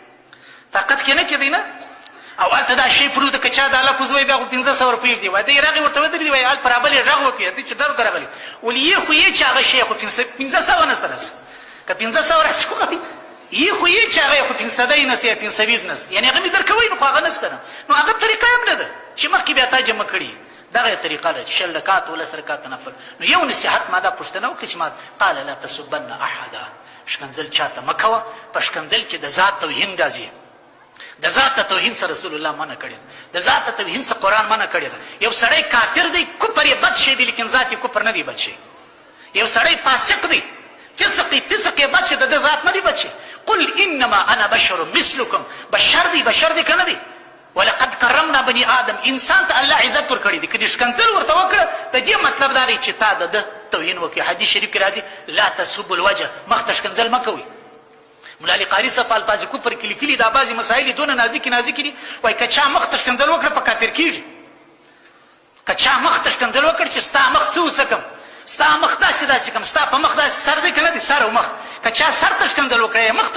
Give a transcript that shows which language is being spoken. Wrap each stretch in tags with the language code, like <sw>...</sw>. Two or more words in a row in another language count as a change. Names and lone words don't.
<ps>نه او هلته دا شی پروت که چا دا لفظ وایي بیا خو 500 روپۍ ږدي وایي دی یې راغی ورته ودرېدي وایي هلته پر ابل یې غږ وکړي دی چې در ته راغلی ولې یې خو یې چې هغه شی خو 500 نسته راسي که 500 راسي خو یې خو یې چې هغه خو 500 نسته یا 520 نسته یعنې هغه مې درکوئ نو خو هغه نسته نه نو هغه طریقه هم نه ده چې مخکې بیا تا جمع کړي دغه طریقه ده چې 10 رکعات 10 رکعات نفل نو یو نصیحت ما دا پوښتنه وکړه چې ما</ps> <ar>قال لا تسبن احدا</ar> <ps>ښکنځل چاته مه کوه په ښکنځل کې د ذات توهین راځي د ذات توهین سره رسول الله منع کړی د ذات توهین سره قرآن منع کړی ده یو سړی کافر دی کفر یې بد شی دی لیکن ذات یې کفر نه دی بد شی یو سړی فاسق دی فسق یې بد شی د ذات نه دی بد شی</ps> <ar>قل انما انا بشر مثلکم</ar> <ps>بشر دی که نه دی</ps> <ar>ولقد کرمنا بني آدم</ar> <ps>انسان ته الله عزت ورکړی دی که دې ښکنځل ورته وکړه د دې مطلب دا دی چې تا د توهین وکړي حدیث شریف کې راځي</ps> <ar>لا تسبوا الوجه</ar> <ps>مخ ته ښکنځل مه کوئ ملا علی قاري صاحب الفاظ کفر کې لیکلي دا بعضې مسایل دونه نازکې دي وایي که چا مخ ته ښکنځل وکړه په کافر کېږي که چا مخ ته ښکنځل وکړ چې ستا مخ څه وڅکم ستا مخ داسې کم ستا په مخ داسې سر دی که نه دی سر او مخ که چا سر ته ښکنځل وکړه یا مخ ته</ps>